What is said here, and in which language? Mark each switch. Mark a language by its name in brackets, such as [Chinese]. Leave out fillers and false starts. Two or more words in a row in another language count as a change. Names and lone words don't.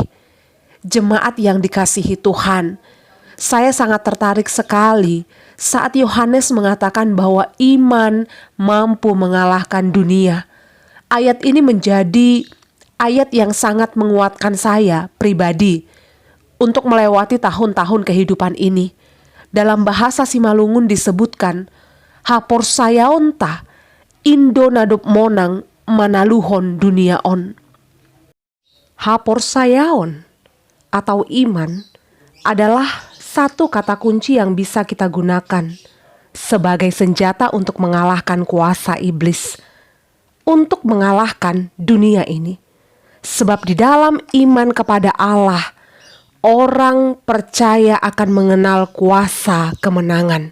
[Indonesian] Jemaat yang dikasihi Tuhan, saya sangat tertarik sekali saat Yohanes mengatakan bahwa iman mampu mengalahkan dunia. Ayat ini menjadi ayat yang sangat menguatkan saya pribadi untuk melewati tahun-tahun kehidupan ini. Dalam bahasa Simalungun disebutkan, [Batak Simalungun] haporsayaonta Indo nadup monang manaluhon duniaon. [Indonesian] Haporsayaon atau iman adalah satu kata kunci yang bisa kita gunakan sebagai senjata untuk mengalahkan kuasa iblis. untuk mengalahkan dunia ini. Sebab di dalam iman kepada Allah, orang percaya akan mengenal kuasa kemenangan.